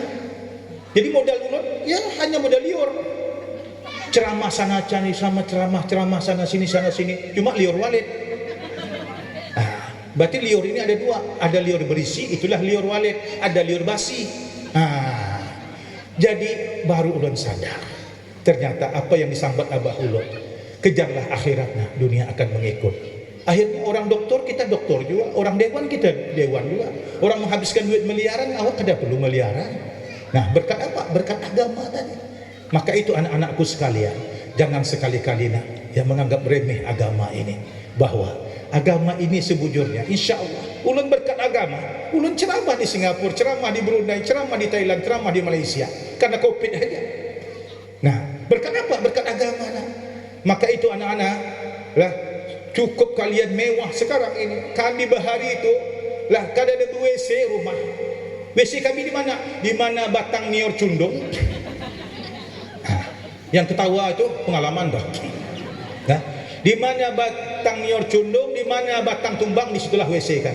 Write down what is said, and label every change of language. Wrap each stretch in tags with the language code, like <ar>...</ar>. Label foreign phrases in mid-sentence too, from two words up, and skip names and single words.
<bjn>Jadi modal ulun ya hanya modal liur. Ceramah sana cani sama ceramah sana sini cuma liur walid.</bjn> <id>Berarti liur ini ada dua, ada liur berisi, itulah liur walid, ada liur basi.</id> <bjn>Jadi baru ulun sadar, ternyata apa yang disambat abah ulun,</bjn> <id>kejarlah akhiratnya, dunia akan mengikut.</id> <bjn>Akhirnya orang doktor kita doktor juga, orang dewan kita dewan juga, orang menghabiskan duit miliaran, awak kada perlu miliaran.</bjn> <id>Nah berkat apa? Berkat agama tadi. Maka itu anak-anakku sekalian, jangan sekali-kali nak yang menganggap remeh agama ini.</id> <bjn>Bahwa agama ini sebujurnya,</bjn> <ar>إن شاء الله,</ar> <bjn>ulun berkat agama, ulun ceramah di Singapura, ceramah di Brunei, ceramah di Thailand, ceramah di Malaysia, karena COVID aja.</bjn> <id>Nah, berkat apa? Berkat agama nak. Maka itu anak-anak, lah cukup kalian mewah sekarang ini.</id> <bjn>Kami bahari itu, lah kada ada WC rumah.</bjn> <id>WC kami di mana? Di mana Batang Nior Cundung. Yang ketawa itu pengalaman dah. Nah, di mana Batang Nior Cundung, di mana Batang Tumbang, disitulah WC kami.</id>